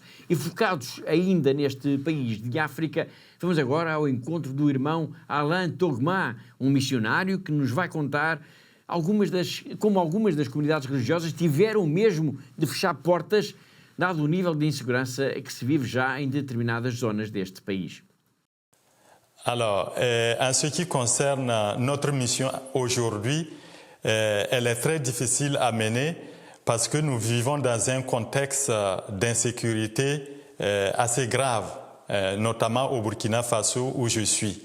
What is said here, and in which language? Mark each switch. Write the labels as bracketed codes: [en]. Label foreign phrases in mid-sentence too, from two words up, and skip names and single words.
[pt] E focados ainda neste país de África, vamos agora ao encontro do irmão Alain Togma, um missionário que nos vai contar como algumas das comunidades religiosas tiveram mesmo de fechar portas, dado o nível de insegurança que se vive já em determinadas zonas deste país. [fr] Alors, en ce qui concerne notre mission aujourd'hui, elle est très difficile à mener parce que nous vivons dans un contexte d'insécurité assez grave, notamment au Burkina Faso où je suis.